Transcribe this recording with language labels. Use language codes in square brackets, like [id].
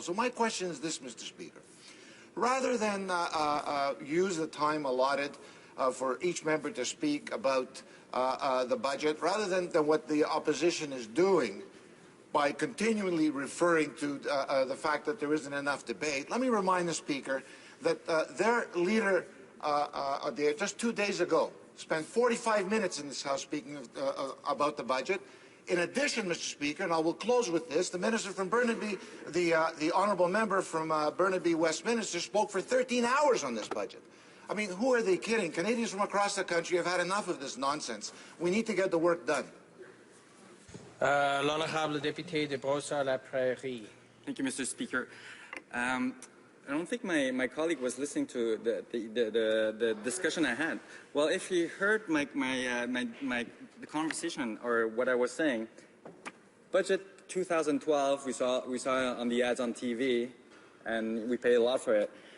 [en] So my question is this, Mr. Speaker. Rather than use the time allotted for each member to speak about the budget, rather than what the opposition is doing by continually referring to the fact that there isn't enough debate, let me remind the Speaker that their leader just 2 days ago spent 45 minutes in this House speaking about the budget. In addition, Mr. Speaker, and I will close with this, the minister from Burnaby, the honourable member from Burnaby Westminster, spoke for 13 hours on this budget. I mean, who are they kidding? Canadians from across the country have had enough of this nonsense. We need to get the work done. [fr] L'honorable député de Brossard-la-Prairie. [en] Thank you, Mr. Speaker. I don't think my colleague was listening to the discussion I had. Well, if he heard the conversation or what I was saying, budget 2012 we saw on the ads on TV, and we paid a lot for it.